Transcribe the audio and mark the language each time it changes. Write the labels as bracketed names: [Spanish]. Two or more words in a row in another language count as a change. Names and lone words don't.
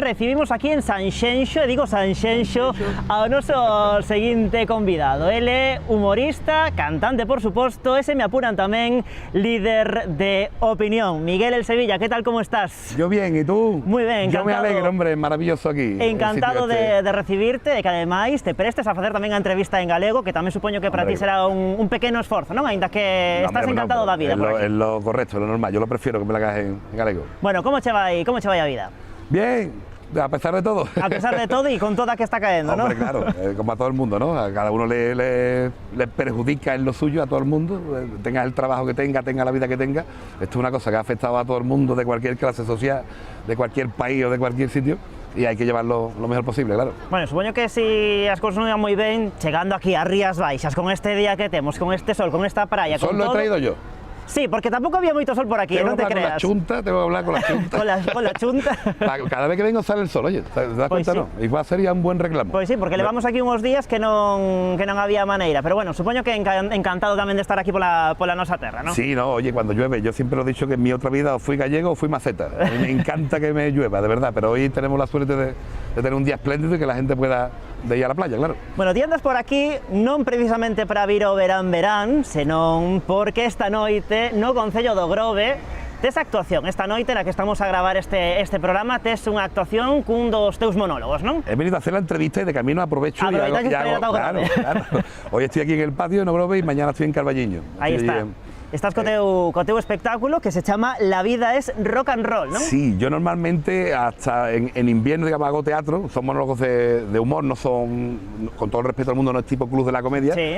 [Galician] Recibimos aquí en Sanxenxo, e digo Sanxenxo, ao noso seguinte convidado. Ele é humorista, cantante por suposto, e se me apuran tamén líder de opinión. [Spanish] Miguel El Sevilla, ¿qué tal, cómo estás? Yo bien, ¿y tú? [Galician] Muy ben, encantado. [Spanish] Yo me alegro, hombre, maravilloso aquí. [Galician] Encantado de recibirte e que ademais te prestes a facer tamén a entrevista en galego, que tamén supoño que para ti será un pequeno esforzo, non? Ainda que estás encantado da vida. [Spanish] Es lo correcto, es lo normal, yo lo prefiero que me la hagas en galego. [Galician] Bueno, ¿cómo che vai a vida? [Spanish] Bien, a pesar de todo. A pesar de todo y con toda que está cayendo, ¿no? Hombre, claro, como a todo el mundo, ¿no? A cada uno le perjudica en lo suyo, a todo el mundo, tenga el trabajo que tenga la vida que tenga. Esto es una cosa que ha afectado a todo el mundo de cualquier clase social, de cualquier país o de cualquier sitio. Y hay que llevarlo lo mejor posible, claro. Bueno, [Galician] supoño que si as cousas non iban moi ben, chegando aquí a Rías Baixas, con este día que temos, con este sol, con esta praia, con [Spanish] todo... Sol lo he traído yo. [Galician] Sí, porque tampouco había moito sol por aquí, non te creas. [Spanish] Tengo que hablar con la chunta. con la chunta. Cada vez que vengo sale el sol, oye, ¿te das cuenta? Sí. No? Igual sería un buen reclamo. [Galician] Pois sí, porque levamos aquí uns días que non había maneira, pero bueno, supoño que encantado tamén de estar aquí pola nosa terra, ¿no? [Spanish] Sí, no, oye, cuando llueve, yo siempre lo he dicho que en mi otra vida o fui gallego o fui maceta. A mí me encanta que me llueva, de verdad, pero hoy tenemos la suerte de tener un día espléndido y que la gente pueda ir a la playa, claro. [Galician] Bueno, ti andas por aquí non precisamente para vir ao verán, senón porque esta noite no Concello do Grove tes actuación. Esta noite na que estamos a gravar este programa tes unha actuación cun dos teus monólogos, non? [Spanish] He venido a hacer la entrevista y de camino aprovecho y hago, claro. Hoy estoy aquí en el patio no Grove y mañana estoy en Carballiño. Ahí está. [Galician] Estás co teu espectáculo que se chama La vida es rock and roll, ¿no? [Spanish] Sí, yo normalmente hasta en invierno, digamos, hago teatro, son monólogos de humor, no son, con todo el respeto al mundo, no es tipo Club de la Comedia, sí.